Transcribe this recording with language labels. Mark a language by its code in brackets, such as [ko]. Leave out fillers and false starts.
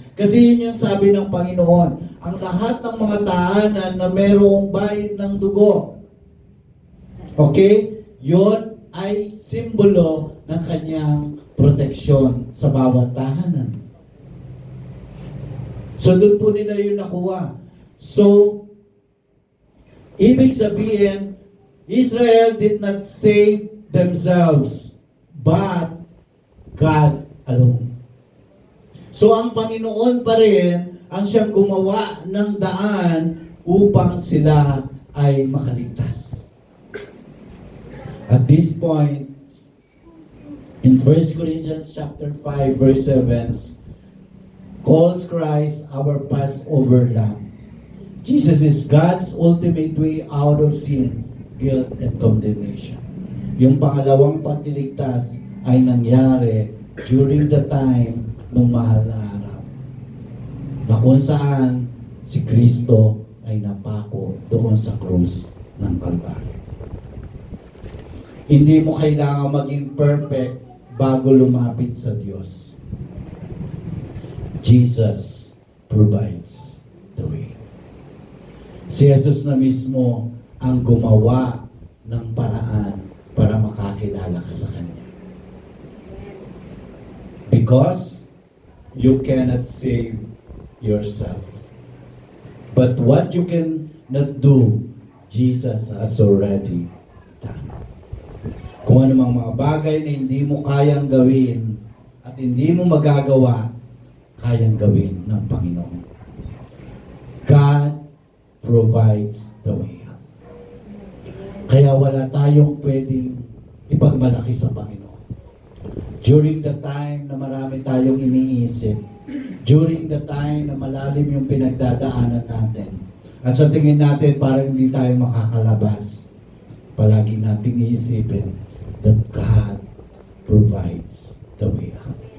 [tl] Kasi yun yung sabi ng Panginoon. Ang lahat ng mga tahanan na merong bayad ng dugo. Okay? Yun ay simbolo ng kanyang proteksyon sa bawat tahanan. So doon po nila yun nakuha. [en] So, ibig sabihin, Israel did not save themselves, but God alone. [tl] So ang Panginoon pa rin ang siyang gumawa ng daan upang sila ay makaligtas. [en] At this point, in 1 Corinthians chapter 5 verse 7, calls Christ our Passover Lamb. Jesus is God's ultimate way out of sin, guilt, and condemnation. [tl] Yung pangalawang pagliligtas ay nangyari during the time ng mahal na araw. Na kung saan si Kristo ay napako doon sa krus ng Kalbaryo. Hindi mo kailangan maging perfect bago lumapit sa Diyos. [en] Jesus provides the way. Si Jesus na mismo [tl] ang gumawa ng paraan para makakilala ka sa Kanya. [en] Because you cannot save yourself. But what you cannot do, Jesus has already done. [tl] Kung anumang mga bagay na hindi mo kayang gawin at hindi mo magagawa, kayang gawin ng Panginoon. [en] God provides the way out. [tl] Kaya wala tayong pwedeng ipagmalaki sa Panginoon. During the time na marami tayong iniisip, during the time na malalim yung pinagdadaanan natin, at sa tingin natin parang hindi tayo makakalabas, palagi nating iisipin that God provides the way out.